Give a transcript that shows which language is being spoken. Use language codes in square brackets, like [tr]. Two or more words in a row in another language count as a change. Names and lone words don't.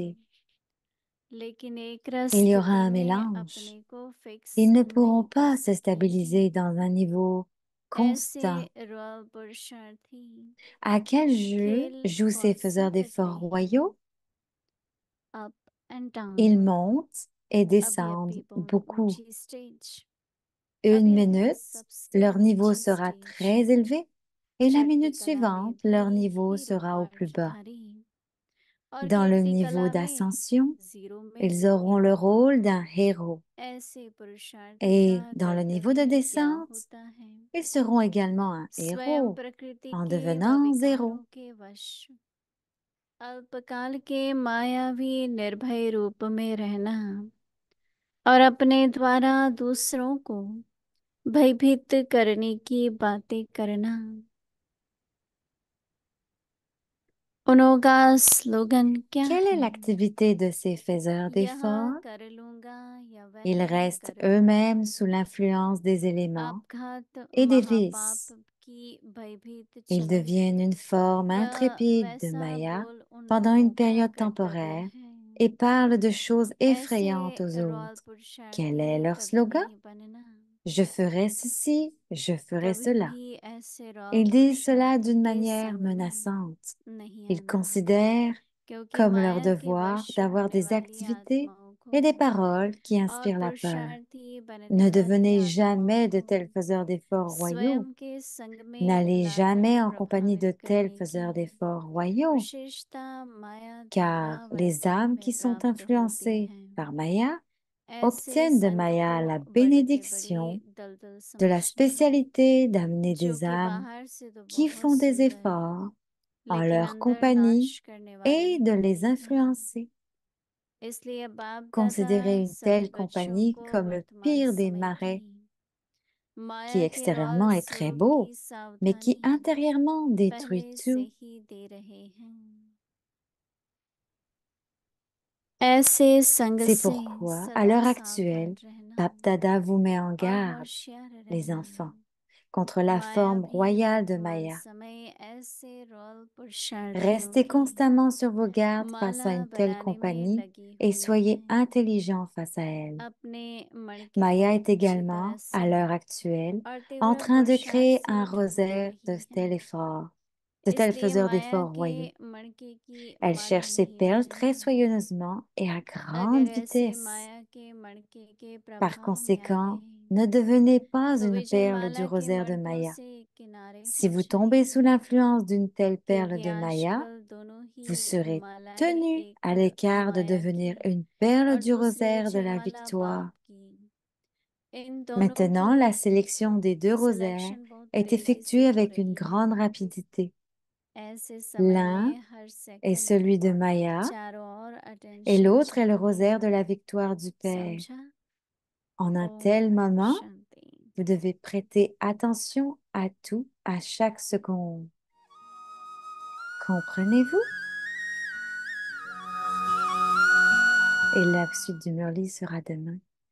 [fr] réalité. [hi] लेकिन एक रस [fr] Il y aura [hi] स्थिति [fr] un [hi] में [fr] mélange. [hi] अपने को फिक्स [fr] Ils ne [hi] नहीं [fr] pourront [hi] कर [fr] pas se [hi] सकेंगे। [fr] stabiliser dans un niveau [hi] ऐसे [fr] constant. [hi] रॉयल पुरुषार्थी [fr] À quel jeu [hi] खेल [fr] jouent ces [hi] कौन सा [fr] faiseurs [hi] करते [fr] d'efforts [hi] हैं? [fr] royaux? [en] up and [fr] Ils [hi] डाउन, [fr] montent et [hi] अभी [fr] descendent [hi] अभी बहुत [fr] beaucoup. [hi] ऊंची स्टेज, [fr] Une [hi] अभी अभी [fr] minute, [hi] सबसे [fr] leur niveau [hi] नीची [fr] sera [hi] स्टेज, [fr] très élevé et la [hi] चढ़ती [fr] minute [hi] कला में [fr] suivante, leur [hi] भी [fr] niveau [hi] हीरो [fr] sera au [hi] और [fr] plus bas. [hi] भिखारी, और [fr] Dans le [hi] गिरती [fr] niveau [hi] कला में [fr] d'ascension, [hi] जीरो में [fr] ils auront le [hi] हीरो। [fr] rôle d'un héros. [hi] ऐसे पुरुषार्थी [fr] Et [hi] का [fr] dans le niveau de [hi] कर्तव्य क्या [fr] descente, [hi] होता है? [fr] ils seront également un [hi] स्वयं [fr] héros [hi] प्रकृति [fr] en [hi] के व [fr] devenant [hi] विकारों [fr] zéro. [hi] के वश अल्पकाल के मायावी निर्भय रूप में रहना और अपने द्वारा दूसरों को भयभीत करने की बातें करना। उनका स्लोगन क्या [fr] Quelle est [hi] है? [fr] l'activité de ces faiseurs [hi] यह [fr] d'efforts? [hi] कर लूंगा या वह [fr] Ils restent [hi] कर लूंगा। [fr] eux-mêmes sous l'influence des éléments [hi] आपघात [fr] et des [hi] महापाप [fr] vices. [hi] की भयभीत [fr] Ils [hi] चलन [fr] deviennent une forme [hi] यह [fr] intrépide de [hi] वैसा [fr] Maya [hi] बोल उन [fr] pendant [hi] लोगों [fr] une [hi] का [fr] période [hi] कर्तव्य [fr] temporaire [hi] है। [fr] et parlent de choses [hi] ऐसे [fr] effrayantes aux [hi] रॉयल [fr] autres. Quel est [hi] पुरुषार्थी [fr] leur [hi] कभी [fr] slogan? [hi] नहीं बनना। [fr] Je ferai ceci, je ferai [hi] कभी [fr] cela. [hi] भी ऐसे रॉयल [fr] Ils disent cela [hi] पुरुषार्थी [fr] d'une [hi] के [fr] manière [hi] संग में [fr] menaçante. [hi] नहीं [fr] Ils [hi] आना, [fr] considèrent [hi] क्योंकि [fr] comme leur [hi] माया के [fr] devoir [hi] वश [fr] d'avoir [hi] होने [fr] des [hi] वाली [fr] activités [hi] आत्माओं को [fr] et des paroles qui [hi] और [fr] inspirent la peur. [hi] पुरुषार्थी [fr] Ne [hi] बनने वाली [fr] devenez [hi] आत्माओं [fr] jamais de [hi] को [fr] tels faiseurs d'efforts royaux. [hi] स्वयं के संग में [fr] N'allez [hi] लाकर [fr] jamais en compagnie [hi] प्रभावित [fr] de tels [hi] करने की [fr] faiseurs d'efforts royaux, [hi] विशेषता माया [fr] car [hi] द्वारा [fr] les [hi] वरदान [fr] âmes [hi] में [fr] qui sont [hi] प्राप्त होती [fr] influencées [hi] हैं। [fr] par Maya [hi] ऐसे [fr] obtiennent de [hi] संघ [fr] Maya la [hi] को बड़े से बड़ी [fr] bénédiction [hi] दलदल [fr] de la [hi] समझते हैं, [fr] spécialité d'amener [hi] जो [fr] des [hi] कि [fr] âmes [hi] बाहर से तो [fr] qui [hi] बहुत [fr] font des [hi] सुंदर [fr] efforts en [hi] लेकिन [fr] leur [hi] अंदर [fr] compagnie [hi] नाश करने वाले [fr] et de [hi] होते [fr] les [hi] हैं। [fr] influencer. [hi] इसलिए बाप दादा [fr] Considérez une [hi] सभी [fr] telle [hi] बच्चों [fr] compagnie [hi] को [fr] comme le [hi] वर्तमान [fr] pire des [hi] समय की [fr] marais qui [hi] माया के रॉयल [fr] extérieurement est très [hi] स्वरूप [fr] beau, [hi] की [fr] mais qui [hi] सावधानी [fr] intérieurement détruit [hi] पहले से [fr] tout. [hi] ही दे रहे हैं। ऐसे संग [fr] C'est [hi] से [fr] pourquoi, à [hi] सदा [fr] l'heure [hi] सावधान [fr] actuelle, [hi] रहना [fr] Bap Dada vous met en [hi] और [fr] garde, [hi] होशियार [fr] les [hi] रहना। [fr] enfants, contre la [hi] माया [fr] forme [hi] भी [fr] royale de [hi] वर्तमान [fr] Maya. [hi] समय ऐसे रोल पुरुषार्थियों [fr] Restez [hi] की [fr] constamment sur vos gardes face à [hi] माला [fr] une telle [hi] बनाने में [fr] compagnie [hi] लगी [fr] et [hi] हुई [fr] soyez [hi] है। [fr] intelligents face à elle. [hi] अपने मणके [fr] Maya [hi] को [fr] est [hi] अच्छी तरह [fr] également, [hi] से [fr] à l'heure actuelle, [hi] और [fr] en [hi] तीव्र [fr] train de [hi] पुरुषार्थ [fr] créer un [hi] से ढूंढ [fr] rosaire de [hi] रही है, [fr] tels efforts, de tels [hi] इसलिए [fr] faiseurs [hi] माया [fr] d'efforts [hi] के [fr] royaux. [hi] मणके की [fr] Elle [hi] माला [fr] cherche ses [hi] नहीं [fr] perles très [hi] बनेगी। [fr] soigneusement et à grande [hi] अगर ऐसे [fr] vitesse. [hi] माया के मणके के [fr] Par [hi] प्रभाव में आ [fr] conséquent, [hi] गए [fr] ne devenez pas [hi] तो [fr] une [hi] विजय [fr] perle du [hi] माला के [fr] rosaire de [hi] मणकों [fr] Maya. [hi] से किनारे [fr] Si [hi] हो [fr] vous tombez sous [hi] जाएंगे, [fr] l'influence d'une telle perle [hi] क्योंकि [fr] de Maya, [hi] आजकल दोनों [fr] vous [hi] ही [fr] serez [hi] मालाएं [fr] tenu [hi] एक [fr] à l'écart de [hi] माया [fr] devenir [hi] की [fr] une perle [hi] और [fr] du [hi] दूसरी [fr] rosaire de [hi] विजय [fr] la [hi] माला बाप [fr] victoire. [hi] की। इन दोनों [fr] Maintenant, la [hi] की [fr] sélection des deux rosaires [hi] सिलेक्शन बहुत [fr] est [hi] तेजी से [fr] effectuée [hi] हो [fr] avec une [hi] रही [fr] grande [hi] है। [fr] rapidité. [hi] ऐसे समय [fr] L'un [hi] में हर [fr] est [hi] सेकंड [fr] celui de Maya [hi] चारों ओर [fr] et [hi] अटेंशन [fr] l'autre est le [hi] चाहिए। [fr] rosaire de la victoire du Père. [hi] समझा? [fr] En un tel [hi] ओम [fr] moment, [hi] शांति। [fr] vous devez prêter attention à tout, à chaque seconde. Comprenez-vous? Et la suite du Murli sera demain.